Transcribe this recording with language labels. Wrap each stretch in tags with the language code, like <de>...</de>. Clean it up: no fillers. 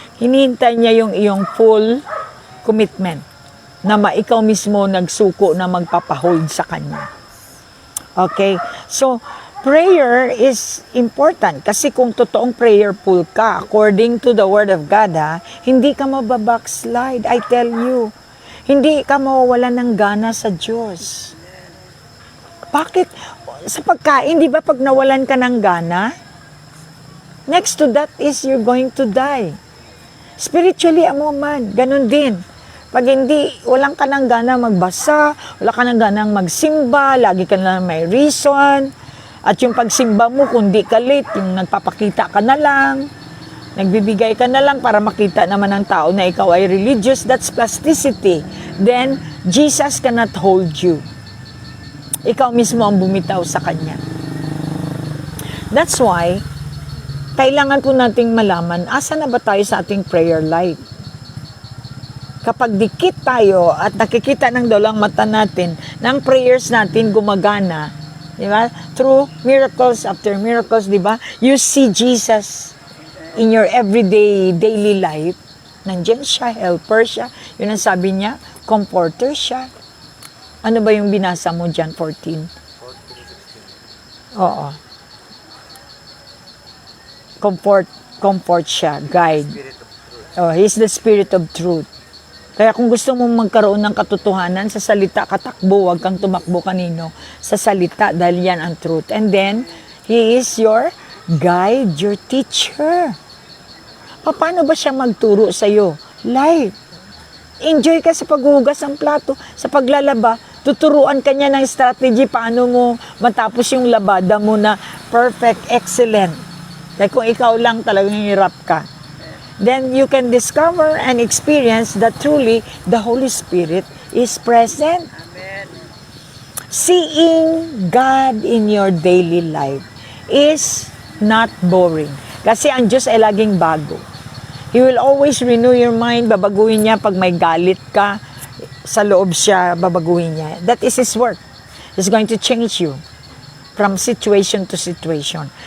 <tl>Hinihintay niya yung iyong full commitment na ikaw mismo nagsuko na magpapahold sa Kanya. Okay?</tl> <en>So, prayer is important</en> <tl>kasi kung totoong prayerful ka,</tl> <en>according to the Word of God,</en> <tl>hindi ka mababackslide.</tl> <en>I tell you,</en> <tl>hindi ka mawawalan ng gana sa Diyos. Bakit? Sa pagkain, di ba pag nawalan ka ng gana,</tl> <en>next to that is you're going to die.</en> <tl>Spiritually, ganun din. Pag walang ka ng gana magbasa, wala ka ng ganang magsimba, lagi ka na may reason, at yung pagsimba mo, kung di ka late, yung nagpapakita ka na lang, nagbibigay ka na lang para makita naman ng tao na ikaw ay religious,</tl> <en>that's plasticity. Then, Jesus cannot hold you.</en> <tl>Ikaw mismo ang bumitaw sa Kanya.</tl> <en>That's why,</en> <tl>kailangan po nating malaman, asa na ba tayo sa ating prayer life? Kapag dikit tayo at nakikita ng dalang mata natin, na ang prayers natin gumagana, di ba?</tl> <en>Through miracles after miracles,</en> <tl>di ba?</tl> <en>You see Jesus in your everyday, daily life.</en> <tl>Nandiyan siya, helper siya. Yun ang sabi niya, comforter siya. Ano ba yung binasa mo, John 14? 14:16. Oo. Comfort siya, guide.</tl> <en>Spirit of truth. Oh, He's the Spirit of truth.</en> <tl>Kaya kung gusto mong magkaroon ng katotohanan sa salita, katakbo, wag kang tumakbo kanino. Sa salita, dahil yan ang truth.</tl> <en>And then, He is your guide, your teacher.</en> <tl>Paano ba siya magturo sa'yo? Life. Enjoy ka sa paghuhugas ng plato, sa paglalaba. Tuturuan ka niya ng strategy paano mo matapos yung labada mo na perfect, excellent. Kaya kung ikaw lang talagang hirap ka,</tl> <en>then you can discover and experience that truly the Holy Spirit is present. Amen. Seeing God in your daily life is not boring.</en> <tl>Kasi ang Diyos ay laging bago.</tl> <en>He will always renew your mind.</en> <tl>Babaguhin niya pag may galit ka, sa loob siya, babaguhin niya.</tl> <en>That is His work. He's going to change you from situation to situation.</en>